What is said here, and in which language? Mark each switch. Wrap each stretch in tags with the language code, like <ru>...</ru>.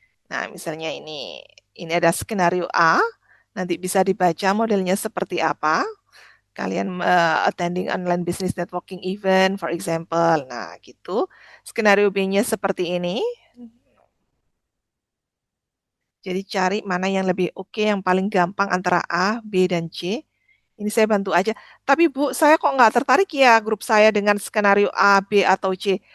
<id>Nah, misalnya ini ada skenario A. Nanti bisa dibaca modelnya seperti apa. Kalian</id> <en>attending online business networking event, for example.</en> <id>Nah, gitu. Skenario B-nya seperti ini. Jadi cari mana yang lebih oke, yang paling gampang antara A, B, dan C. Ini saya bantu aja. Tapi Bu, saya kok nggak tertarik ya grup saya dengan skenario A, B, atau C.</id>